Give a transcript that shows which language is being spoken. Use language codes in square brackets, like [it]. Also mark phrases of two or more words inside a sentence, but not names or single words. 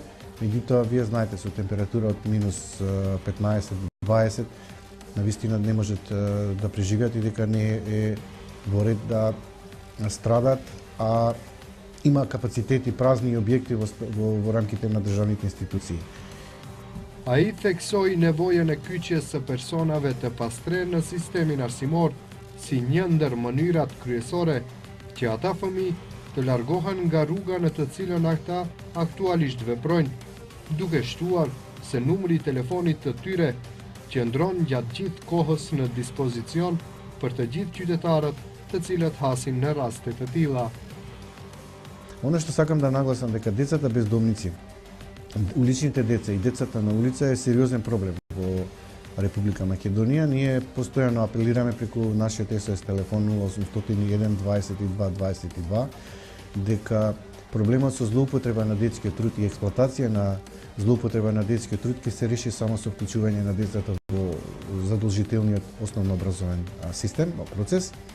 [mk] Меѓутоа, вие знаете, со температура од минус 15-20, навистина не можат да преживеат и дека не е во ред да страдат, а има капацитети празни објекти во рамките на државните институции. [sq] A i theksoi nevojën e kyqjes së personave të pastre në sistemin arsimor si një ndër mënyrat kryesore që ata fëmijë të largohen nga rruga në të cilën ata aktualisht veprojnë, duke shtuar se numri i telefonit të tyre qëndron gjatë gjithë kohës në dispozicion për të gjithë qytetarët të cilët hasin në raste të tilla. [mk] Оно што сакам да нагласам дека децата бездомници, уличните деца и децата на улица е сериозен проблем во Република Македонија. Ние постојано апелираме преку нашиот СОС телефон 0801 22 22 дека проблемот со злоупотреба на детскиот труд и експлоатација на злоупотреба на детскиот труд ќе се реши само со вклучување на децата во задолжителниот основно образовен систем, процес.